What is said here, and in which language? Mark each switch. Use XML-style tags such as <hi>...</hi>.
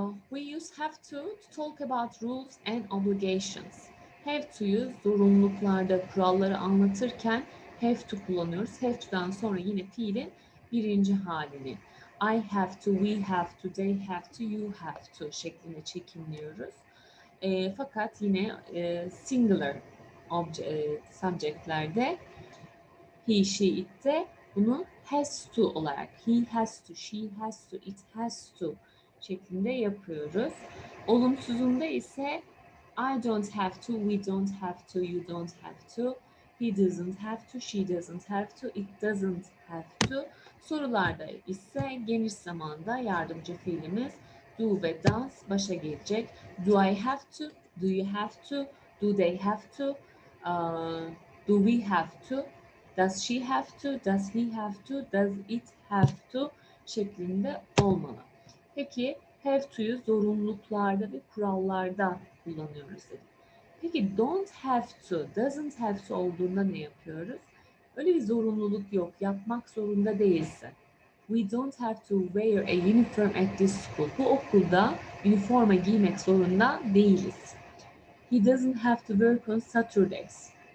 <en>We use have to talk about rules and obligations.</en> <tr>Have to'yu zorunluluklarda, kuralları anlatırken have to kullanıyoruz. Have to'dan sonra yine fiilin birinci halini.</tr> <en>I have to, we have to, they have to, you have to</en> <tr>şeklinde çekimliyoruz. Fakat yine</tr> <en>singular subjectlerde he, she, it'te bunu has to olarak he has to, she has to, it has to</en> <tr>şeklinde yapıyoruz. Olumsuzunda ise</tr> <en>I don't have to, we don't have to, you don't have to, he doesn't have to, she doesn't have to, it doesn't have to.</en> <tr>Sorularda ise geniş zamanda yardımcı fiilimiz do ve does başa gelecek.</tr> <en>Do I have to? Do you have to? Do they have to? Do we have to? Does she have to? Does he have to? Does it have to?</en> <tr>Şeklinde olmalı. Peki have to'yu zorunluluklarda ve kurallarda kullanıyoruz dedik. Peki don't have to, doesn't have to olduğunda ne yapıyoruz? Öyle bir zorunluluk yok. Yapmak zorunda değilsin.</tr> <en>We don't have to wear a uniform at this school.</en> <tr>Bu okulda üniforma giymek zorunda değiliz.</tr> <en>He doesn't have to work on Saturdays.</en>